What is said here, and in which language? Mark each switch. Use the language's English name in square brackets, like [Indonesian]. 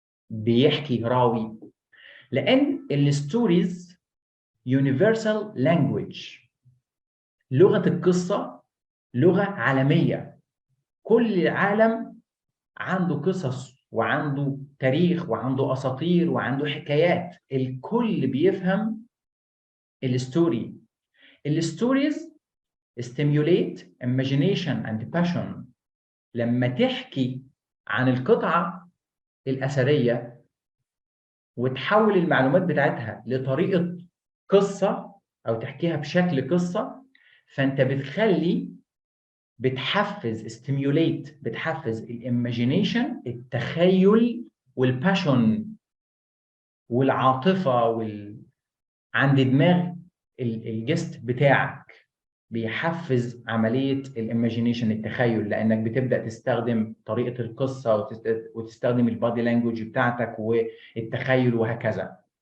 [Arabic] بيحكي راوي؟ لأن الستوريز [English] universal language، [Arabic] لغة القصة لغة عالمية، كل العالم عنده قصص وعنده تاريخ وعنده أساطير وعنده حكايات، الكل بيفهم الستوري. [English] الستوريز stimulate imagination and passion. [Arabic] لما تحكي عن القطعة الأثرية وتحول المعلومات بتاعتها لطريقة قصة أو تحكيها بشكل قصة، فأنت بتحفز stimulate، بتحفز الايماجينيشن، التخيل والباشون والعاطفة عند دماغ الجست بتاعك، بيحفز عملية الايماجينيشن، التخيل، لأنك بتبدأ تستخدم طريقة القصة وتستخدم البادي لانجوج بتاعتك والتخيل وهكذا.